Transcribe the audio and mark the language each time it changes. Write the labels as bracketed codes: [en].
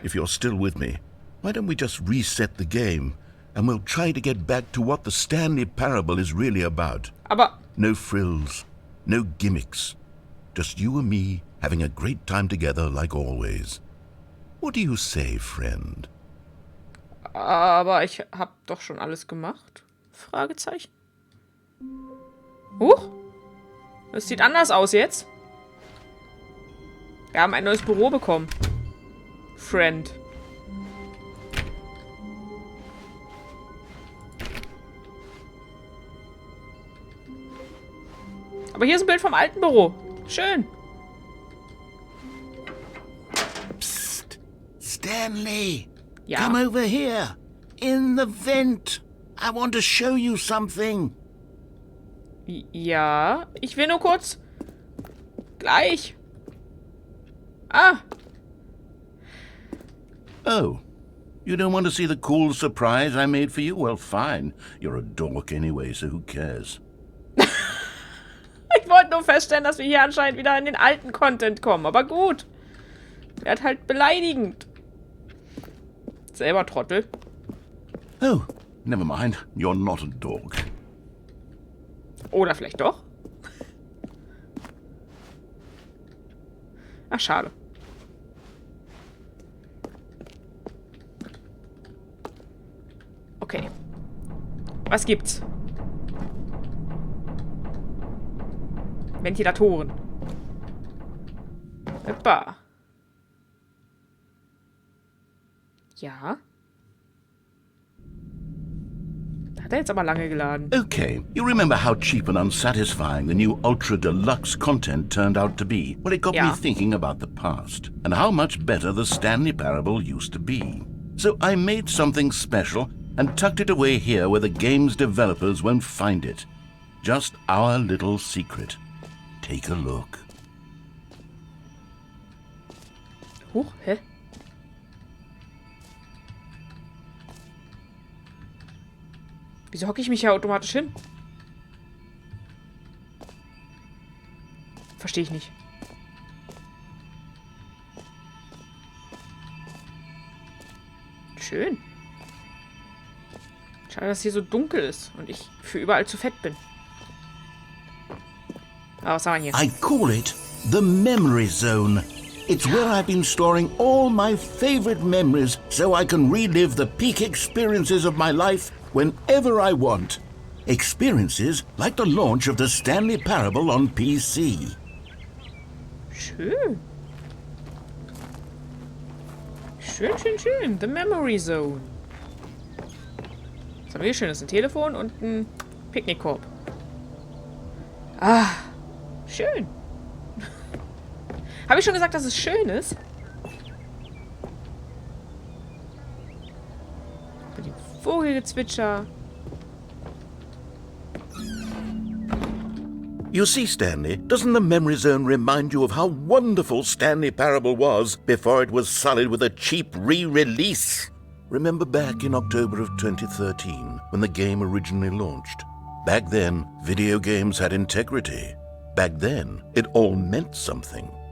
[en] If you're still with me, why don't we just reset the game and we'll try to get back to what the Stanley Parable is really about. [de] Aber [en] No frills, no gimmicks. Just you and me having a great time together like always. What do you say, friend? [de] Aber ich hab doch schon alles gemacht? Fragezeichen. Huch. Das sieht anders aus jetzt. Wir haben ein neues Büro bekommen. [en] Friend. [de] Aber hier ist ein Bild vom alten Büro. Schön. Stanley! Ja. [en] Come over here! In the vent! I want to show you something! [de] Ja, ich will nur kurz. Gleich. Ah, [en] Oh, you don't want to see the cool surprise I made for you? Well, fine. You're a dork anyway, so who cares? [de] ich wollte nur feststellen, dass wir hier anscheinend wieder in den alten Content kommen. Aber gut. Werd halt beleidigend. Selber Trottel. [en] Oh, never mind. You're not a dork. [de] Oder vielleicht doch. Ach, schade. Okay. Was gibt's? Ventilatoren. Hoppa. Ja. Hat er jetzt aber lange geladen. [en] Okay, you remember how cheap and unsatisfying the new Ultra Deluxe content turned out to be? Well, it got me Yeah. thinking about the past and how much better the Stanley Parable used to be. So I made something special and tucked it away here where the game's developers won't find it. Just our little secret. Take a look. [de] Huch, hä? Wieso hocke ich mich ja automatisch hin? Verstehe ich nicht. Schön. Schade, dass hier so dunkel ist und ich für überall zu fett bin. Ah, was haben wir hier? [en] I call it the Memory Zone. It's where I've been storing all my favorite memories so I can relive the peak experiences of my life whenever I want. Experiences like the launch of the Stanley Parable on PC. [de] Schön. Schön, schön, schön. The Memory Zone. Was haben wir hier schönes? Ein Telefon und ein Picknickkorb. Ah, schön. Habe ich schon gesagt, dass es schön ist? Mit dem Vogelgezwitscher. [en] You see, Stanley, doesn't the Memory Zone remind you of how wonderful Stanley Parable was before it was sullied with a cheap re-release? Remember back in October of 2013, when the game originally launched? Back then, video games had integrity. Back then, it all meant something.